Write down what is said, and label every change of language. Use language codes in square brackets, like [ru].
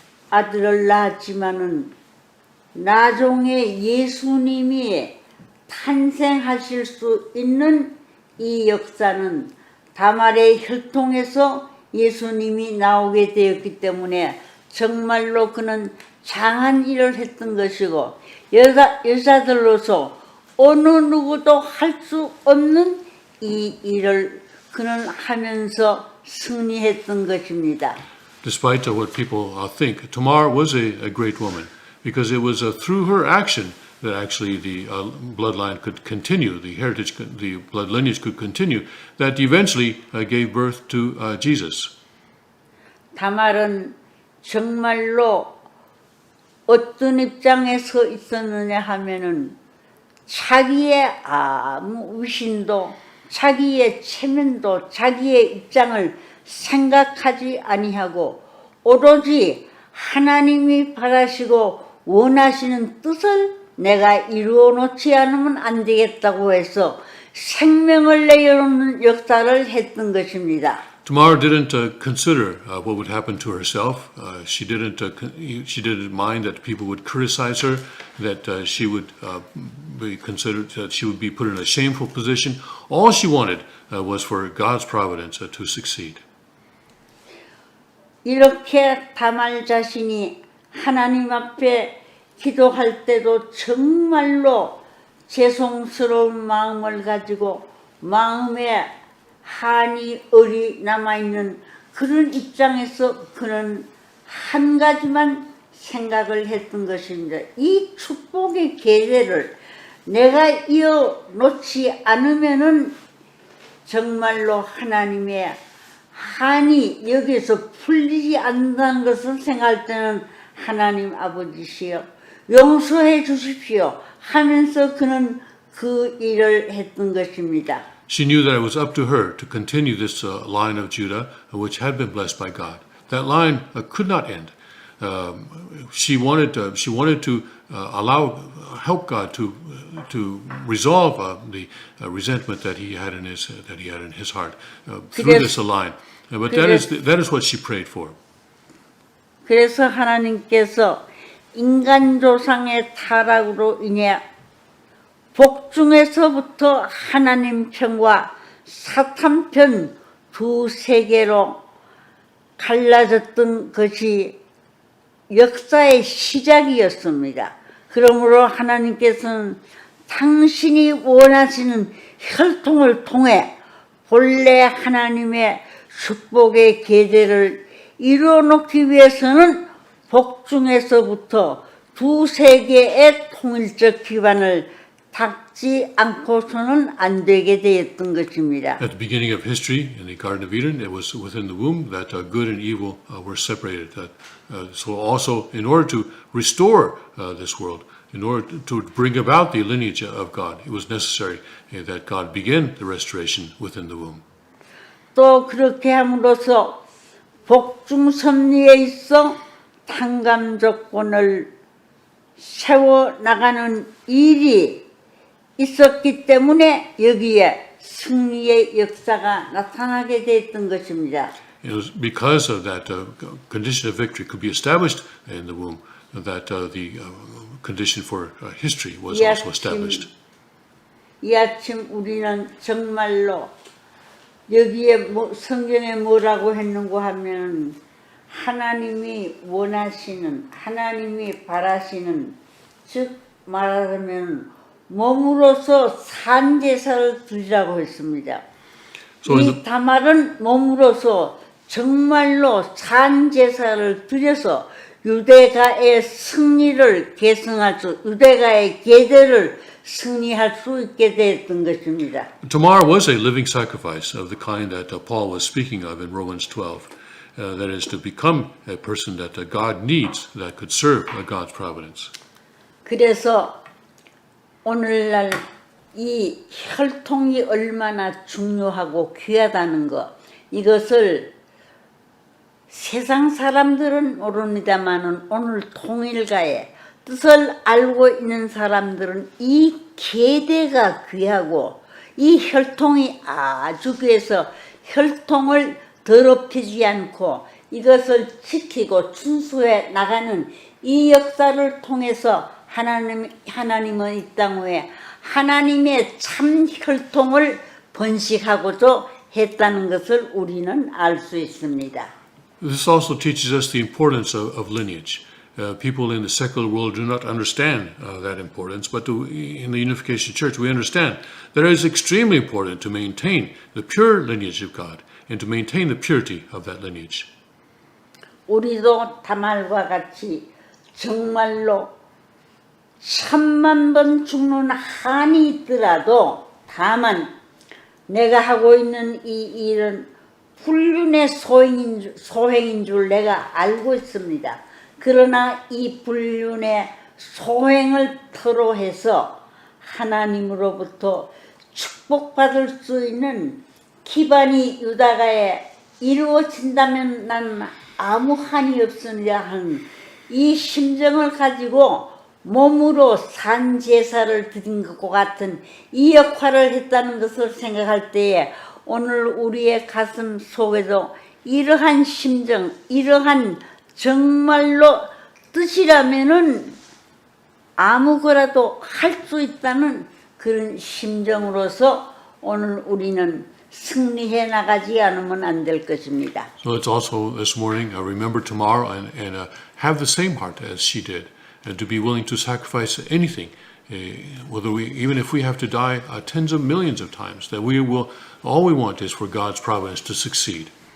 [ko] 아들을 낳았지만은 나중에 예수님이 탄생하실 수 있는 이 역사는 다말의 혈통에서 예수님이 나오게 되었기 때문에 정말로 그는 장한 일을 했던 것이고 여자들로서 어느 누구도 할 수 없는 이 일을 그는 하면서 승리했던 것입니다. [en] Despite what people think, Tamar was a great woman because it was through her action that actually the bloodline could continue, the heritage, the blood lineage could continue, that eventually gave birth to Jesus. [ko] 다말은 정말로 어떤 입장에 서 있었느냐 하면은 자기의 아무 의심도 자기의 체면도 자기의 입장을 생각하지 아니하고 오로지 하나님이 바라시고 원하시는 뜻을 내가 이루어 놓지 않으면 안 되겠다고 해서 생명을 내어놓는 역사를 했던 것입니다. [en] Tamar didn't consider what would happen to herself. She didn't mind that people would criticize her, that she would be considered, that she would be put in a shameful position. All she wanted was for God's providence to succeed. [ko] 이렇게 다말 자신이 하나님 앞에 기도할 때도 정말로 죄송스러운 마음을 가지고 마음에 한이 얼이 남아있는 그런 입장에서 그는 한 가지만 생각을 했던 것입니다. 이 축복의 계대를 내가 이어놓지 않으면은 정말로 하나님의 한이 여기서 풀리지 않는다는 것을 생각할 때는 하나님 아버지시여 용서해 주십시오 하면서 그는 그 일을 했던 것입니다. [en] She knew that it was up to her to continue this line of Judah, which had been blessed by God. That line could not end. She wanted to help God to resolve the resentment that he had in his heart through this line. But that is what she prayed for. [ko] 그래서 하나님께서 인간 조상의 타락으로 인해 복중에서부터 하나님 편과 사탄 편 두 세계로 갈라졌던 것이 역사의 시작이었습니다. 그러므로 하나님께서는 당신이 원하시는 혈통을 통해 본래 하나님의 축복의 계대를 이루어놓기 위해서는 복중에서부터 두 세계의 통일적 기반을 닦지 않고서는 안 되게 되었던 것입니다. [en] At the beginning of history, in the Garden of Eden, it was within the womb that good and evil were separated. So also, in order to restore this world, in order to bring about the lineage of God, it was necessary that God begin the restoration within the womb. [ko] 또 그렇게 함으로써 복중 섭리에 있어 탕감 조건을 세워 나가는 일이 있었기 때문에 여기에 승리의 역사가 나타나게 됐던 것입니다. [en] It was because of that condition of victory could be established in the womb, that the condition for history was also established. [ko] 이 아침 우리는 정말로 여기에 성경에 뭐라고 했는고 하면 하나님이 원하시는, 하나님이 바라시는, 즉 말하자면 몸으로서 산제사를 드리라고 했습니다. 이 다말은 몸으로서 정말로 산제사를 드려서 유대가의 승리를 계승할 수, 유대가의 계대를 승리할 수 있게 됐던 것입니다. [en] Tamar was a living sacrifice of the kind that Paul was speaking of in Romans 12. That is to become a person that God needs, that could serve God's providence. [ko] 그래서 오늘날 이 혈통이 얼마나 중요하고 귀하다는 것, 이것을 세상 사람들은 모릅니다마는 오늘 통일가의 뜻을 알고 있는 사람들은 이 계대가 귀하고 이 혈통이 아주 귀해서 혈통을 더럽히지 않고 이것을 지키고 준수해 나가는 이 역사를 통해서 하나님은 이 땅 위에 하나님의 참 혈통을 번식하고자 했다는 것을 우리는 알 수 있습니다. [en] This also teaches us the importance of lineage. People in the secular world do not understand that importance, but in the Unification Church we understand that it is extremely important to maintain the pure lineage of God and to maintain the purity of that lineage. [ko] 우리도 다말과 같이 정말로 10,000번 죽는 한이 있더라도 다만 내가 하고 있는 이 일은 불륜의 소행인 줄 내가 알고 있습니다. 그러나 이 불륜의 소행을 토로해서 하나님으로부터 축복받을 수 있는 기반이 유다가에 이루어진다면 난 아무 한이 없으리라 하는 이 심정을 가지고 몸으로 산 제사를 드린 것과 같은 이 역할을 했다는 것을 생각할 때에 오늘 우리의 가슴 속에도 이러한 심정, 이러한 정말로 뜻이라면은 아무거라도 할 수 있다는 그런 심정으로서 오늘 우리는 승리해 나가지 않으면 안 될 것입니다. [en] So let's also this morning remember tomorrow and have the same heart as she did, and to be willing to sacrifice anything, even if we have to die tens of millions of times, that we will, all we want is for God's providence to succeed.